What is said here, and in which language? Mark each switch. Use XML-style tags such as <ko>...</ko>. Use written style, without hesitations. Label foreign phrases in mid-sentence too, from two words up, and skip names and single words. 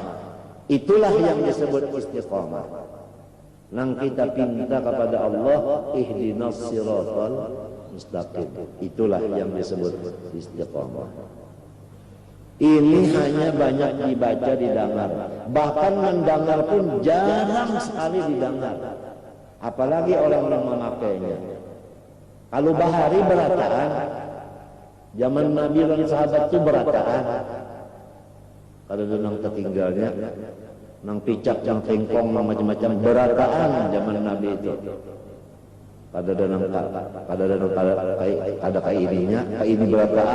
<id>Itulah yang disebut istiqamah. Nang kita pinta kepada Allah</id> <ar>اهدنا الصراط المستقيم.</ar> <id>Itulah yang disebut istiqamah. Ini hanya banyak dibaca didengar. Bahkan mendengar pun jarang sekali didengar. Apalagi orang yang memakainya.</id> <bjn>Kalau bahari berataan, zaman Nabi dan sahabat itu berataan. Kalau nang tertinggalnya, nang picak, nang tengkong, macam-macam berataan zaman Nabi itu. Ada kayak ininya, kayak ini berataan.</bjn>